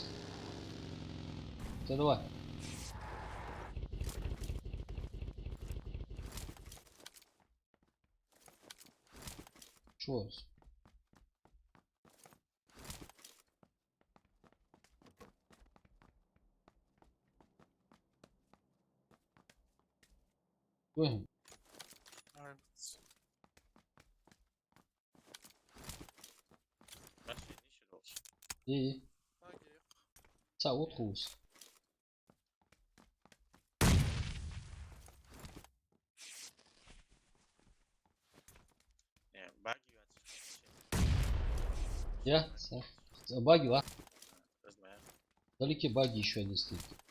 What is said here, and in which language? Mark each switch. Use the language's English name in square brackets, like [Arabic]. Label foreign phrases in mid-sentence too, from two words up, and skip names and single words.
[Russian] Ты давай. Чё? Ой, [Turkish] Başka ne işin olsun? iyi. Sağ ol, Tuğuz. [Russian] Баги Я? Баги, ла. знаю. Вдалеке баги еще один стоит.